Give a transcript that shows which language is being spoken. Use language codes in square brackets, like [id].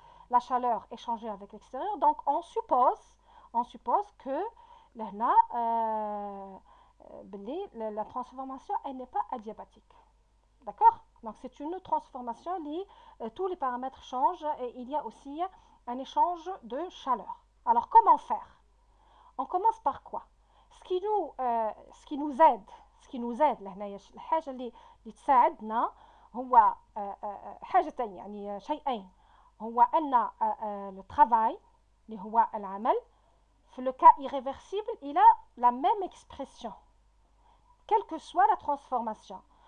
[fr] La chaleur échangée avec l'extérieur. Donc, on suppose que la transformation, elle n'est pas adiabatique. D'accord? Donc, c'est une transformation liée, tous les paramètres changent et il y a aussi un échange de chaleur. Alors, comment faire? On commence par quoi? Ce qui nous aide [ar] لهنايا الحاجة اللي تساعدنا هو حاجتين يعني شيئين. هو أن [fr] le travail [ar] اللي هو العمل في [fr] le cas irréversible il a la même expression quelle que soit la transformation.